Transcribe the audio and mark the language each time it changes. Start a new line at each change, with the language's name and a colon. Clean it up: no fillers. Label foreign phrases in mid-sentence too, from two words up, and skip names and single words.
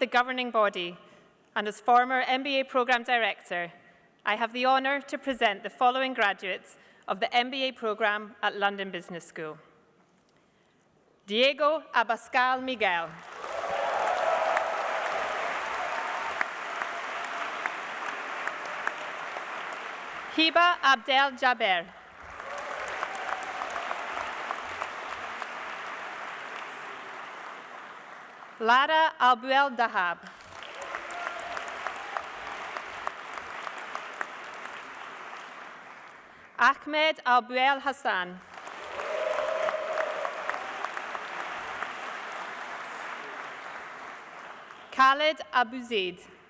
English: governing body and as former MBA Programme Director, I have the honour to present the following graduates of the MBA programme at London Business School. Diego Abascal Miguel. Hiba Abdel Jaber. Lara Albuel Dahab. Ahmed Albuel Hassan. Khaled Abu Zaid.